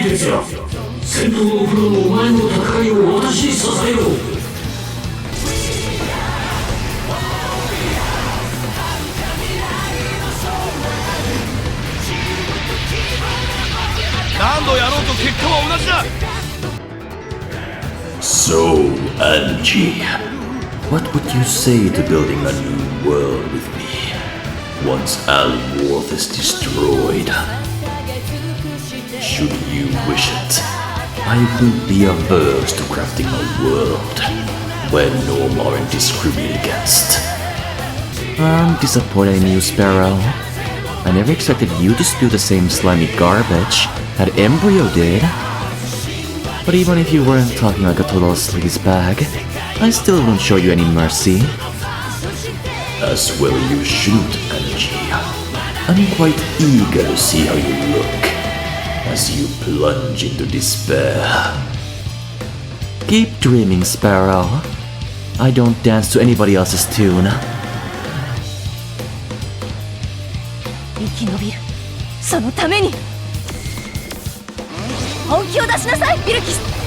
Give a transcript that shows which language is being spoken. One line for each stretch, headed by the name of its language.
Japanese: 剣哲也、戦闘のプロのお前の戦いを私に支えろ。何度やろうと結果は同じだ。
English: So, Angie, what would you say to building a new world with me once Alworth is destroyed? Should you wish it, I would be averse to crafting a world where norm aren't discriminated against. I'm disappointed in you, Sparrow. I never expected you to spew the same slimy garbage that Embryo did. But even if you weren't talking like a total sleazebag, I still won't show you any mercy. As well you should, Energy. I'm quite eager to see how you look as you plunge into despair. Keep dreaming, Sparrow. I don't dance to anybody else's tune.
Japanese: 生き延びるそのために本気を出しなさいビルキス